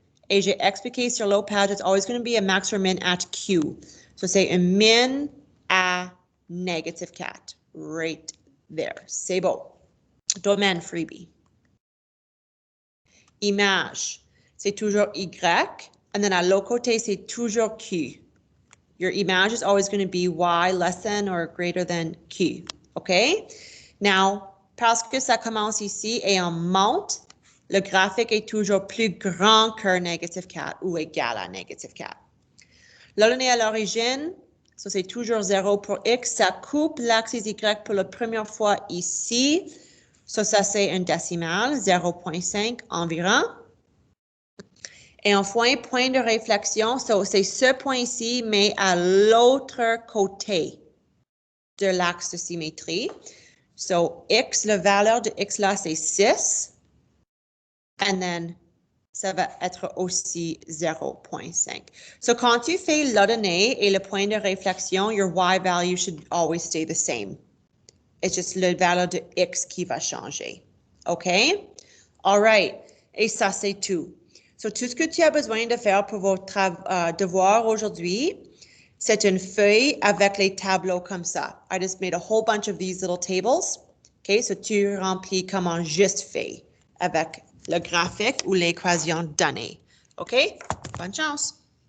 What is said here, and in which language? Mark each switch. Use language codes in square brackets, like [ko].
[fr] Et j'ai expliqué sur l'autre page, [en] it's always going to be a max or min at Q. [fr] So, c'est un min à négative 4. [en] Right there. [fr] C'est beau. Domaine freebie. Image. C'est toujours Y, [en] and then [fr] à l'autre côté, c'est toujours Q. [en] Your image is always going to be Y less than or greater than Q, okay? [fr] Now, parce que ça commence ici et on monte, le graphique est toujours plus grand que négative 4 ou égal à négative 4. Là, on est à l'origine, ça c'est toujours 0 pour X, ça coupe l'axe Y pour la première fois ici, ça c'est un décimal, 0.5 environ. Et enfin, point de réflexion, c'est ce point-ci, mais à l'autre côté de l'axe de symétrie. So, X, la valeur de X là, c'est 6. [en] And then, [fr] ça va être aussi 0.5. So, quand tu fais la donnée et le point de réflexion, [en] your Y value should always stay the same. It's just [fr] la valeur de X qui va changer. [en] OK? All right. [fr] Et ça, c'est tout. So, tout ce que tu as besoin de faire pour vos devoirs aujourd'hui, c'est une feuille avec les tableaux comme ça. [en] I just made a whole bunch of these little tables. OK? [fr] So, tu remplis comme un juste fait avec le graphique ou l'équation donnée. OK? Bonne chance!